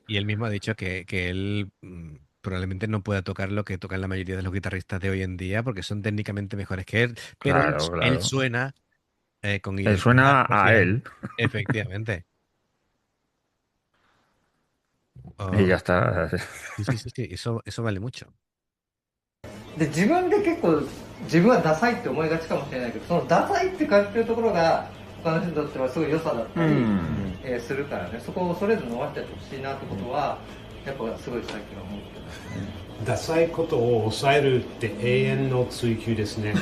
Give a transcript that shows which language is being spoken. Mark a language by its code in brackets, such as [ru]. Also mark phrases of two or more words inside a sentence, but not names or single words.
[es] y él mismo ha dicho que él probablemente no pueda tocar lo que tocan la mayoría de los guitarristas de hoy en día porque son técnicamente mejores que él, pero Claro, él claro. suena con Él identidad suena a propia. él Efectivamente. y Oh, ya está. sí, sí, sí, sí, eso vale mucho. [ja] で自分で結構自分はダサいって思いがちかもしれないけど、そのダサいって感じてるところが他の人にとってはすごい良さだったり、するからね、そこを恐れず伸ばしてやってほしいなってことはやっぱすごい最近は思ってますね。ダサいことを抑えるって永遠の追求ですね。